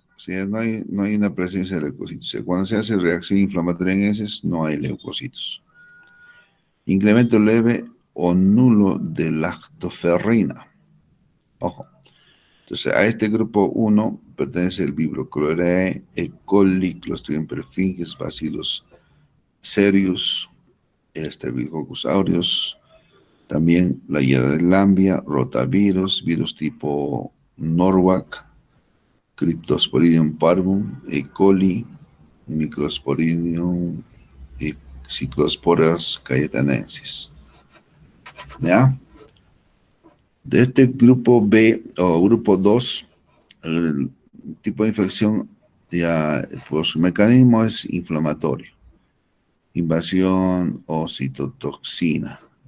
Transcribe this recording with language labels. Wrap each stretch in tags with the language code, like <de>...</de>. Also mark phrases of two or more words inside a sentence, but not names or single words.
<es>O sea, no hay una presencia de leucocitos. Cuando se hace reacción inflamatoria en heces, no hay leucocitos. Incremento leve o nulo de lactoferrina. Ojo. Entonces, a este grupo 1 pertenece el Vibrio cholerae, E. coli, Clostridium perfringens, Bacillus cereus, Staphylococcus aureus, también la Yerba de Lambia, rotavirus, virus tipo Norwalk, Cryptosporidium parvum, E. coli, Microsporidium y Cyclosporas cayetanensis. ¿Ya? De este grupo B o grupo 2, el tipo de infección ya por su mecanismo es inflamatorio. Invasión o citotoxina.</es>